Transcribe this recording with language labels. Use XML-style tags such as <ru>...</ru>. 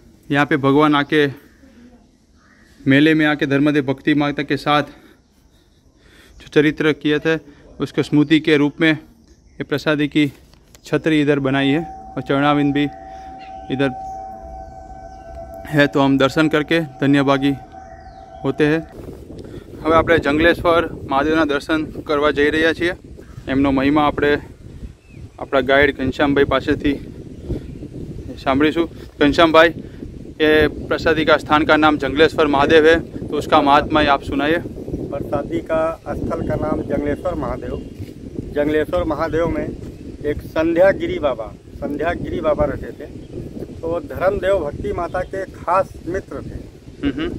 <hi>यहाँ पे भगवान आके मेले में आके धर्मदेव भक्ति माता के साथ जो चरित्र किए थे उसके स्मृति के रूप में ये प्रसादी की छतरी इधर बनाई है और चरणाविंद भी इधर है। तो हम दर्शन करके धन्यभागी होते हैं।</hi> <gu>હવે આપણે જંગલેશ્વર મહાદેવના દર્શન કરવા જઈ રહ્યા છીએ। એમનો મહિમા આપણે આપણા ગાઈડ ઘનશ્યામભાઈ પાસેથી સાંભળીશું।</gu> <hi>घनश्यामभाई, ये प्रसादी का स्थान का नाम जंगलेश्वर महादेव है, तो उसका महात्मा आप सुनाइए। प्रसादी का स्थल का नाम जंगलेश्वर महादेव। जंगलेश्वर महादेव में एक संध्यागिरी बाबा रहते थे। तो धर्मदेव भक्ति माता के खास मित्र थे।</hi>